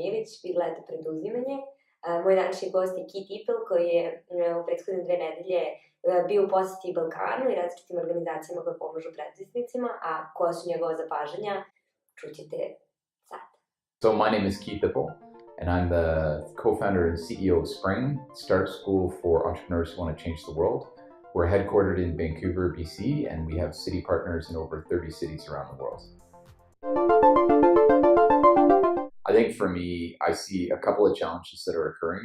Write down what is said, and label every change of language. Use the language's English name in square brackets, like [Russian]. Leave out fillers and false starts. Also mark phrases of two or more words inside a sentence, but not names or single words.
[Serbian] vi gledate Preduzimanje. Moj današnji gost je Ippel, koji je u prethodne 2 nedelje bio u poseti Balkanu i različitim organizacijama koje pomažu preduzetnicima, a koja su njegova zapažanja, čućete sad. [English] So my name is Ippel, and I'm the co-founder and CEO of Spring, Start School for entrepreneurs who want to change the world. We're headquartered in Vancouver, BC, and we have city partners in over 30 cities around the world. I think for me, I see a couple of challenges that are occurring.